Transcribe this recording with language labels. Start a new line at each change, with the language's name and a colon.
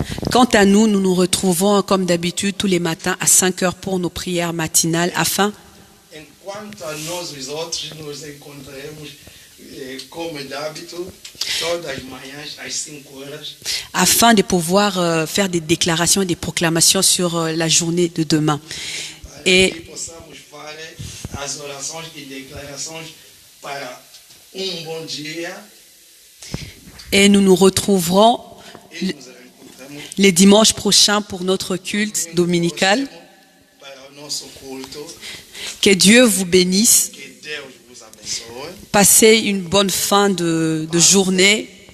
French: Quant à nous, nous nous retrouvons comme d'habitude tous les matins à 5 heures pour nos prières matinales afin
Portuguese: Enquanto a nós os outros nos encontraremos como de hábito todas as manhãs às 5 horas.
French: Afin de pouvoir faire des déclarations et des proclamations sur la journée de demain. Et
Portuguese: possamos fazer as orações e declarações para bom dia.
French: Et nous nous retrouverons les dimanches prochains pour notre culte dominical. Que Dieu vous bénisse. Passez une bonne fin de journée.